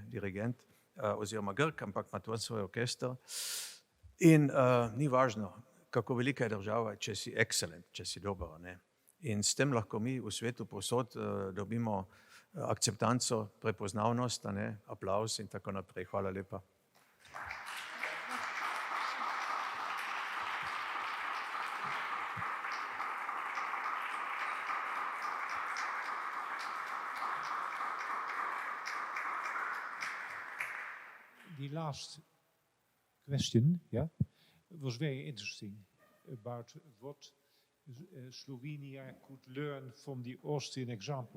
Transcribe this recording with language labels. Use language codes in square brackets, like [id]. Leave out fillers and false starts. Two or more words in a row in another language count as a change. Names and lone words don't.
[sl] Dirigent, oziroma Grk, ampak ima tudi svoj orkester. In ni važno, kako velika je država, če si excellent, če si dober, ne? In s tem lahko mi v svetu povsod dobimo akceptanco, prepoznavnost, ne? Aplavz in tako naprej. Hvala lepa. [en] The last question, yeah, was very interesting about what Slovenia could learn from the Austrian example.